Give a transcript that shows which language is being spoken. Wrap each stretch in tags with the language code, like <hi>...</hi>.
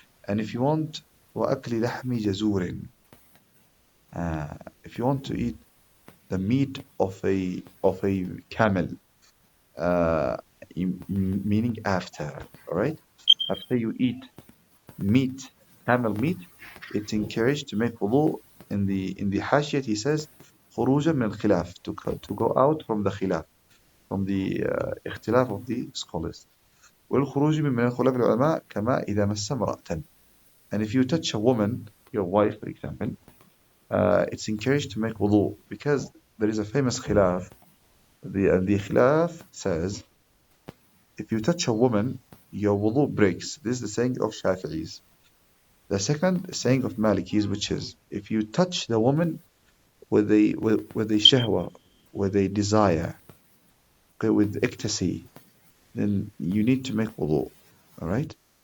<en>And if you want</en> <ar>وَأَكْلِ لَحْمِ جَزُورٍ,</ar> <en>if you want to eat the meat of a camel, uh, meaning after, all right? After you eat meat, camel meat, it's encouraged to make wudu. In the hashiyat, he says,</en> <ar>خروجا من الخلاف,</ar> <en>to go out from the khilaf, from the اختلاف of the scholars.</en> <ar>والخروج من خلاف العلماء كما إذا مس امرأة.</ar> <en>And if you touch a woman, your wife, for example, it's encouraged to make wudu because there is a famous khilaf. The khilaf says, if you touch a woman, your wudu breaks. This is the saying of Shafi'is. The second saying of Malikis, which is, if you touch the woman with a shahwa, with a desire, okay, with ecstasy, then you need to make wudu. All right.</en>